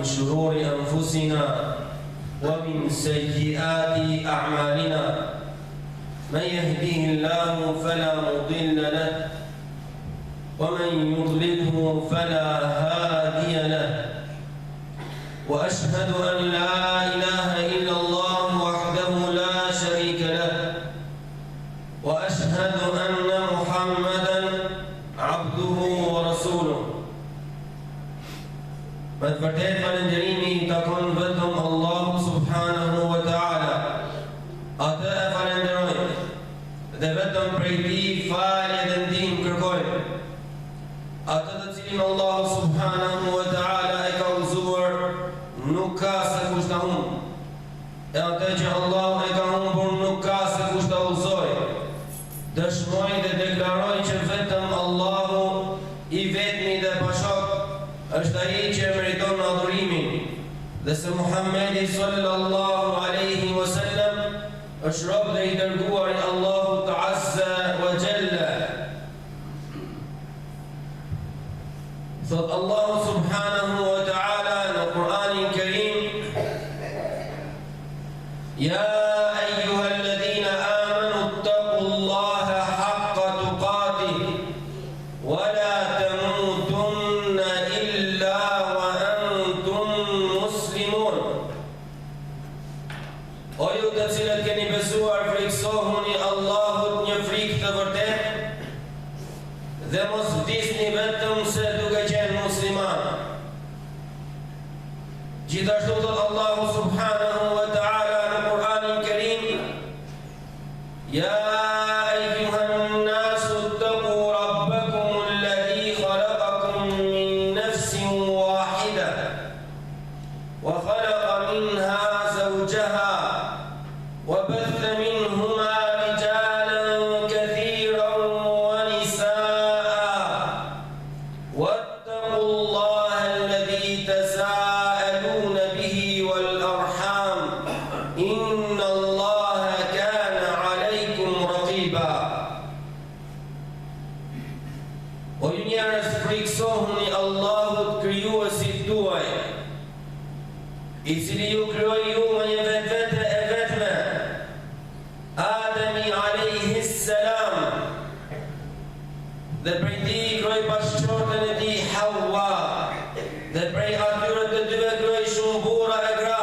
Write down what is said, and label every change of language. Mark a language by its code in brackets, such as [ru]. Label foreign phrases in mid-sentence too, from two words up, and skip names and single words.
[ar] شرور أنفسنا ومن سيئات أعمالنا من يهديه الله فلا مضل له ومن يضلله فلا هادي له وأشهد أن لا إله إلا الله وحده لا شريك له وأشهد أن محمدا عبده ورسوله. [sq] Me të vërtet falënderimi i takon vetëm Allahu [ar] سبحانه وتعالى. [sq] Atë e falenderojmë dhe vetëm prej tij falje dhe ndihmë kërkojmë. Atë të cilin Allahu [ar] سبحانه وتعالى [sq] e ka udhëzuar nuk ka se kush ta humbë. E atë që Allahu e ka humbur nuk ka se kush ta udhëzojë. Dëshmoj dhe deklaroj që vetëm Allahu i vetmi dhe pashok është ai që meriton adhurimin dhe se Muhammedi [ar] صلى الله عليه وسلم [sq] është rob dhe i dërguar i Allahut [ar] عز وجل. [sq] Thot Allahu [ar] سبحانه وتعالى [sq] në Kur'anin Kerim: [ar] يا أيها الذين آمنوا اتقوا الله حق تقاته ولا تموتن إلا وأنتم مسلمون. [sq] O ju të cilët keni besuar, friksohuni Allahut një frikë të vërtet dhe mos vdisni vetëm se duke qenë musliman. Gjithashtu thot Allahu [ar] سبحانه وتعالى [sq] në Kur'anin Kerim: [ar] يا أيها الناس اتقوا ربكم الذي خلقكم من نفس واحدة وخلق منها زوجها وبث منهما رجالا كثيرا ونساء واتقوا الله الذي تساءلون به والأرحام إن الله كان عليكم رقيبا. [sq] O ju njerëz, friksohuni Allahut krijuesit tuaj, i cili ju krijoi ju me një vetvete e vetme, Ademi [ar] عليه السلام, [sq] dhe prej tij krijoi bashkëshorten e tij Hawa, dhe prej atyre të dyve krijoi shumë burra e gra.